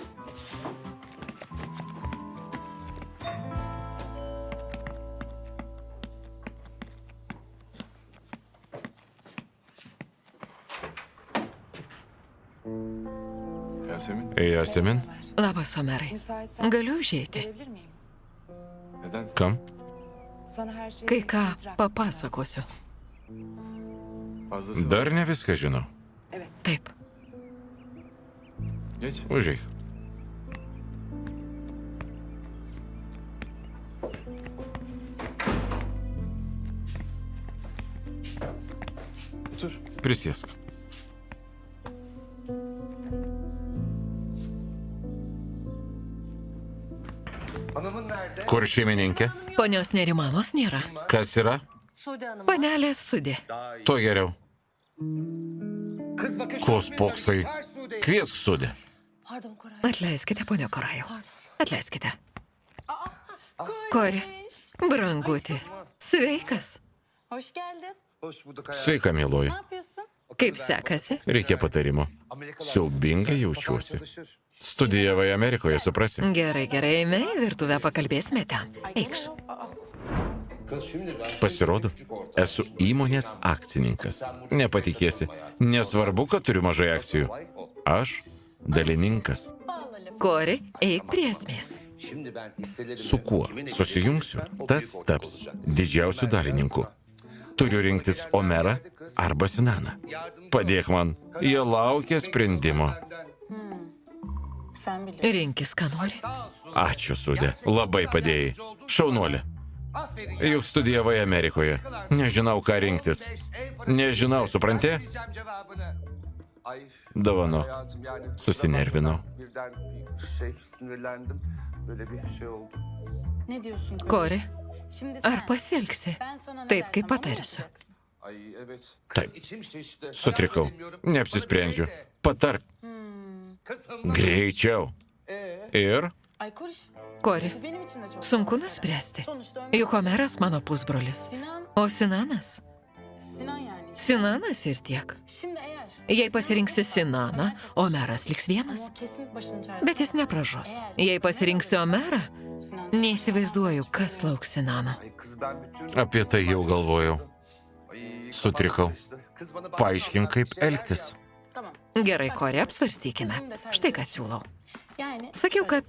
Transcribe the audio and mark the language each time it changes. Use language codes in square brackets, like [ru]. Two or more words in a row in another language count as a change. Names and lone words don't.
[tr] Yasemin, Yasemin, [lt] Labas, Omerai. [tr] Müsaitsen [lt] Galiu užeiti. [tr] gelebilir miyim? neden? [lt] kam? [tr] Sana her şeyi [lt] Kai ką [tr] itiraf- [lt] papasakosiu. [tr] Fazlası var. [lt] Dar ne viską žinau. [tr] Evet. [lt] Taip. [tr] Geç. [lt] Užeik. [tr] Otur. [lt] Prisėsk. [tr] Hanımın nerede? [lt] Kur šeimininkė? Ponios Nerimanos nėra. Kas yra? Panelė Sudė. Tuo geriau. [tr] Kız bakın şu [lt] Ko [tr] an [lt] spoksai? [tr] mesaj, ters Sude. [lt] Kviesk sudė. [tr] Pardon Koray. [lt] Atleiskite, ponio Korajau. Atleiskite. Kori, branguti. Sveikas. [tr] Hoş geldin. Hoş bulduk hayatım. [lt] Sveika, mieloji. [tr] Ne yapıyorsun? [lt] Kaip sekasi? Reikia patarimo. [tr] Amerikalılar [lt] Siaubingai jaučiuosi. [tr] çalışır. [lt] Studijavai Amerikoje, suprasi. Gerai, eime į virtuvę, pakalbėsime ten. Eikš. [tr] Kız şimdi ben [lt] Pasirodo, esu įmonės akcininkas. Nepatikėsi. Nesvarbu, kad turiu mažai akcijų. Aš dalininkas. Kori, eik prie esmės. [tr] Şimdi ben hisselerimi [lt] Su kuo [tr] kimin [lt] susijungsiu, [tr] ekleyeceksem o [lt] tas [tr] kişi ortada [lt] taps [tr] olacak. [lt] didžiausiu dalininku. Turiu rinktis Omerą arba Sinaną. Padėk man, jie laukia sprendimo. [tr] Sen bilirsin. [lt] Rinkis, ką nori. Ačiū, sudė, labai padėjai. Šaunuolė, [tr] Aferin. [lt] juk studijavai Amerikoje. Nežinau, ką rinktis. Nežinau, supranti? [tr] Diyeceğim cevabını. Ay [lt] Dovanok. [tr] hayatım yani. [lt] Susinervinau. [tr] Birden bir sinirlendim. Böyle bir şey oldu. Ne diyorsun Kori? Kori, Şimdi sen. [lt] ar pasielgsi? [tr] Ben sana ne [lt] Taip, [tr] dersem [lt] kaip [tr] onu [lt] patarsiu. [tr] yapacaksın. Ay evet. [lt] Taip. [tr] İçim şişti. [lt] Sutrikau. Neapsisprendžiu. Patark. [tr] Kızım. [lt] Greičiau. Ir [tr] Ay Kori, Kori, bu benim için de çok [lt] sunku [tr] zor. [lt] nuspręsti. [tr] Sonuçta Ömer- [lt] Juk Omeras mano pusbrolis. [tr] Sinan, [lt] O Sinanas? [tr] Sinan yani. [lt] Sinanas ir tiek. [tr] Şimdi eğer. [lt] Jei pasirinksi Sinaną, Omeras liks vienas. [tr] Ama o kesin başının çaresine. [lt] Bet jis nepražus. Jei pasirinksi Omerą, [tr] Sinan. [lt] neįsivaizduoju, kas lauks Sinano. [tr] Ay kız ben bütün... [lt] apie tai jau galvojau. [tr] Ay, [lt] Sutrikau. [tr] kafam karıştı. Kız bana [lt] Paaiškink, kaip [tr] şeyler [lt] elgtis. [tr] Tamam. [lt] Gerai, Kori, apsvarstykime. Štai ką siūlau. [tr] Yani. [lt] Sakiau, kad-